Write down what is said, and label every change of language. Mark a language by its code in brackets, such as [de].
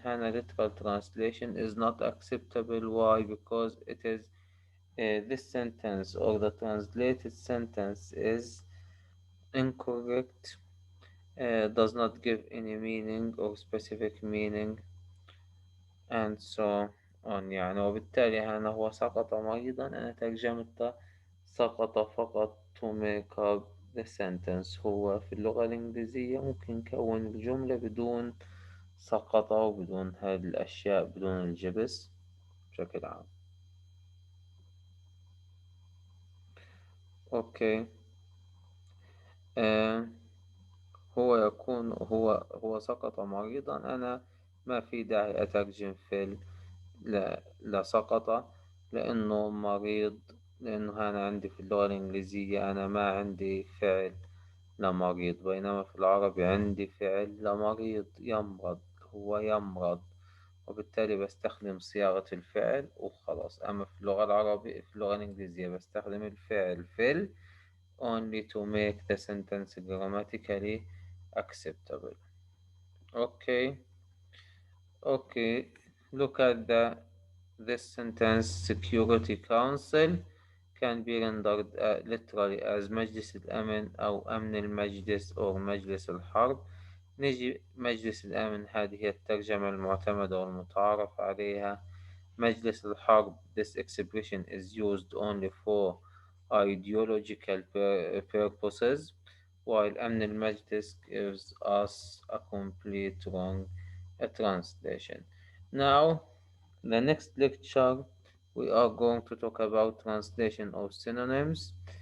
[en] هنا literal translation is not acceptable. Why? Because it is this sentence or the translated sentence is incorrect, does not give any meaning or specific meaning and so on يعني. [ar] وبالتالي هنا هو سقط مريضا، أنا ترجمت سقط فقط [en] to make up the sentence. [ar] هو في اللغة الإنجليزية ممكن نكون الجملة بدون سقط وبدون هذه الأشياء، بدون الجبس بشكل عام. أوكي. آه هو يكون هو سقط مريضا. أنا ما في داعي أترجم في لا سقط لأنه مريض، لأنه أنا عندي في اللغة الإنجليزية أنا ما عندي فعل لمريض، بينما في العربي عندي فعل لمريض يمرض، هو يمرض، وبالتالي بستخدم صياغة الفعل وخلاص. أما في اللغة العربية، في اللغة الإنجليزية بستخدم الفعل [en] fill only to make the sentence grammatically acceptable. Okay. Okay, look at this sentence. Security Council can be rendered literally as [ar] مجلس الأمن أو أمن المجلس أو مجلس الحرب. نجي مجلس الأمن، هذه هي الترجمة المعتمدة والمتعارف عليها. مجلس الحرب, [en] this expression is used only for ideological purposes, while [ar] أمن المجلس [en] gives us a complete wrong translation. Now, the next lecture, we are going to talk about translation of synonyms.